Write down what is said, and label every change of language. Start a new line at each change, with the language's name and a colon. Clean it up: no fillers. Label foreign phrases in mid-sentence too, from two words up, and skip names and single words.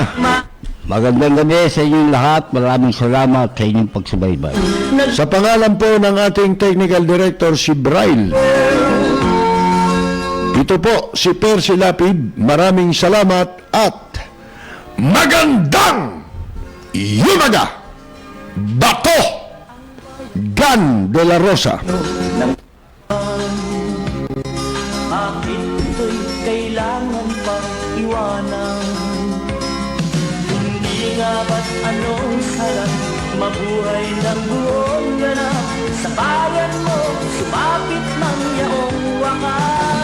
Filipino: Magandang gabi sa inyong lahat. Maraming salamat sa inyong pagsubaybay. Sa pangalan po ng ating technical director, si Braille. Ito po, si Percy Lapid. Maraming salamat at magandang yumaga! Bato! Gan de la Rosa. Bakit ito'y kailangan pang iwanan? Hindi nga ba't anong sarap mabuhay ng buong ganap. Sa bayan mo, sumapit ng yaong wakas.